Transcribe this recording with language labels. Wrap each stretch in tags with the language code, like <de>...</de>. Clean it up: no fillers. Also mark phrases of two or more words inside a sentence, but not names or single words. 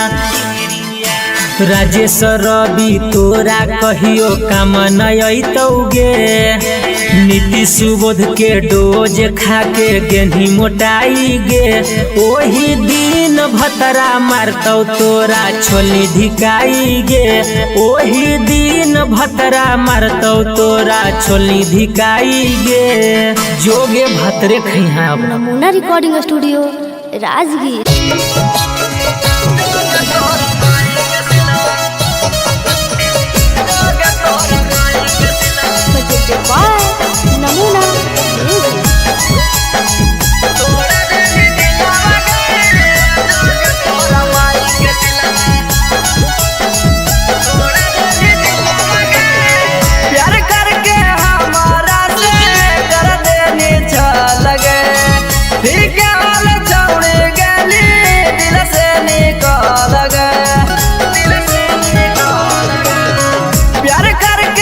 <mag>राजेश रवि तोरा कहियो काम नयतौ गे नीति सुबोध के डोज खा के गेंधी मोटाई गे ओही दिन भतरा मारतौ तोरा छोली धिकाई गे ओही दिन भतरा मारतौ तोरा छोली धिकाई गे जोगे भतरे खैहा</mag> <en>Namuna Recording Studio Rajgir. presented by Namuna Music.</en> <mag>प्यार करके हमारा से कर देनी लगे ठीक हाल छोड़ गली दिल से निकाल प्यार करके</mag>